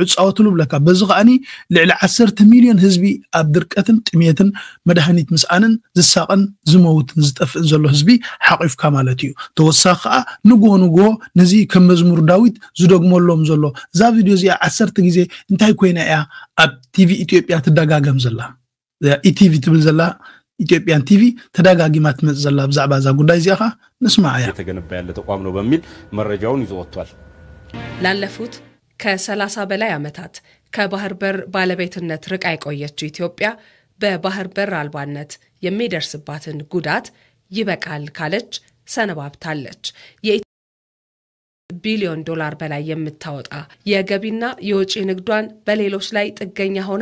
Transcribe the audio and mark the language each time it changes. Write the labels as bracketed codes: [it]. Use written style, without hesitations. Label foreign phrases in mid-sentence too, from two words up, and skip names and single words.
[ti] ጻወትሉ ብለካ በዚ ኸኣኒ ልዕሊ 10 ሚልዮን ህዝቢ ኣብ ድርቀትን ጥሜትን መድሃኒት ምስኣንን ዝሳቕን ዝመውትን ዝጠፍእን ዘሎ ህዝቢ ሓቂፍካ ማለት እዩ ተወሳኺ ከዓ ንጎ ነዚ ከም መዝሙር ዳዊት ዝደግመሎም ዘሎ እዛ ቪድዮ እዚኣ 10 ግዜ እንታይ ኮይና እያ ኣብ ቲቪ ኢትዮጵያ ትደጋገም ዘላ ኢቲቪ ትብል ዘላ ኢትዮጵያን ቲቪ ተደጋጊማ ትመጽ ዘላ ብዛዕባ ዛ ጉዳይ እዚኣ ንስማዕ ያ [am] የተገነባ ያለ ተቋም ነው በሚል መረጃውን ይዞ ወጥቷል ላለፉት ከ30 በላይ ዓመታት ከባህር በር ባለቤትነት ርቃ የቆየችው ኢትዮጵያ በባህር በር አልባነት የሚደርስባትን ጉዳት ይበቃል ካለች ሰነባብታለች ቢሊዮን ዶላር በላይ የምታወጣ የገቢና የወጪ ንግዷን በሌሎች ላይ ጥገኛ ሆና